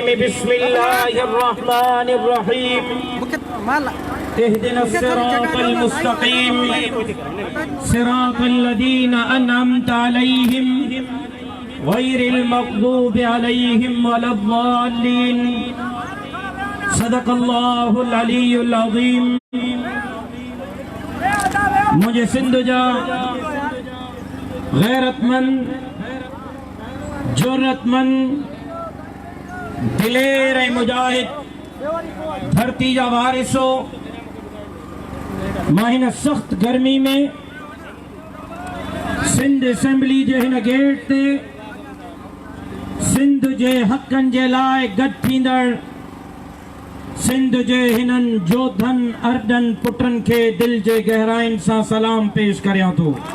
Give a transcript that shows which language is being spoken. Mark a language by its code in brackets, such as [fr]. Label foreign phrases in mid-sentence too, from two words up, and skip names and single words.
[ar] بسم الله الرحمن الرحيم. اهدنا الصراط المستقيم صراط الذين أنعمت عليهم غير المغضوب عليهم ولا الضالين. صدق الله العلي العظيم. [sd] मुझे सिंध जा गैरतमंद, जुर्रतमंद, दिलेर ऐं मुजाहिद, धरती जा वारिसो, मां हिन सख़्त गर्मी में सिंध असेंबली जे हिन गेट ते सिंध जे हक़नि जे लाइ गॾु थींदड़ सिंध जे हिननि जोधन अर्दन पुटनि खे दिल जे गहराइनि सां सलाम पेश करियां थो।